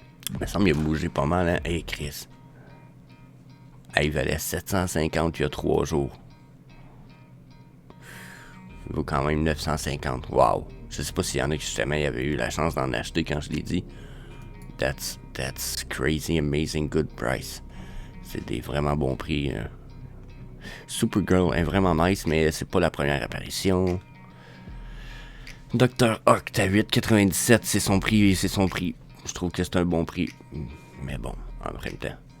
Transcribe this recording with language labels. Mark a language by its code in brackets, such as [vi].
[fr] Il me semble qu'il a bougé pas mal, hein. Hey Chris. Il valait 750 il y a 3 jours. Il vaut quand même 950. Wow. Je sais pas s'il y en a qui justement y avaient eu la chance d'en acheter quand je l'ai dit. [en] That's crazy, amazing, good price. [fr] C'est des vraiment bons prix. Supergirl est vraiment nice, mais c'est pas la première apparition. Dr. Oct à 8,97, c'est son prix. Je trouve que c'est un bon prix. Mais bon, en même temps.